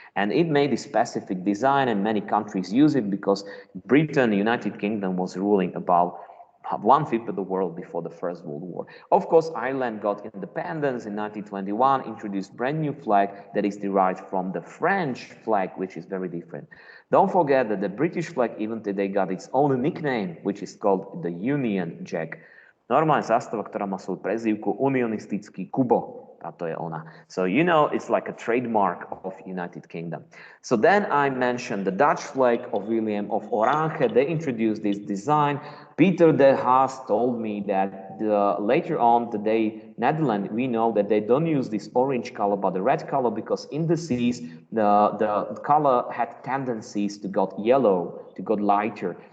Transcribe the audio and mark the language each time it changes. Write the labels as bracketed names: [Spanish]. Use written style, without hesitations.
[English] And it made a specific design and many countries use it because Britain, the United Kingdom, was ruling about 1/5 of the world before the First World War. Of course, Ireland got independence in 1921, introduced brand new flag that is derived from the French flag, which is very different. Don't forget that the British flag even today got its own nickname, which is called the Union Jack. [Slovak] Normálne zástava, ktorá má svoju prezývku unionistický Kubo. A to je ona. [English] So, you know, it's like a trademark of United Kingdom. So then I mentioned the Dutch flag of William of Orange. They introduced this design. Peter de Haas told me that later on today, Netherlands, we know that they don't use this orange color, but the red color, because in the seas, the color had tendencies to go yellow, to go lighter.